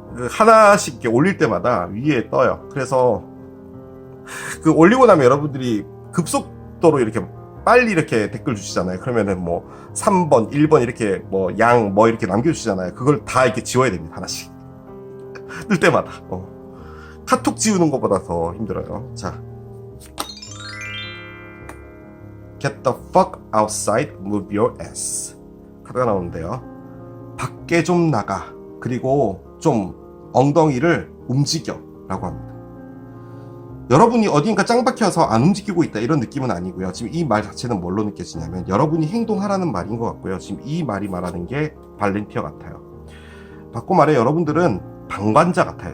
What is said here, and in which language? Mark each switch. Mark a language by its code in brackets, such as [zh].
[ko] 하나씩 이렇게 올릴 때마다 위에 떠요. 그래서 그 올리고 나면 여러분들이 급속도로 이렇게 빨리 이렇게 댓글 주시잖아요. 그러면은 뭐 3번, 1번 이렇게 뭐 양 뭐 이렇게 남겨주시잖아요. 그걸 다 이렇게 지워야 됩니다. 하나씩. 뜰 때마다. 카톡 지우는 것보다 더 힘들어요. 자. [en] Get the fuck outside, move your ass. [ko] 카드가 나오는데요. 밖에 좀 나가. 그리고 좀 엉덩이를 움직여. 라고 합니다. 여러분이 어딘가 짱 박혀서 안 움직이고 있다 이런 느낌은 아니고요. 지금 이 말 자체는 뭘로 느껴지냐면 여러분이 행동하라는 말인 것 같고요. 지금 이 말이 말하는 게 발렌티어 같아요. 바꿔 말해 여러분들은 방관자 같아요.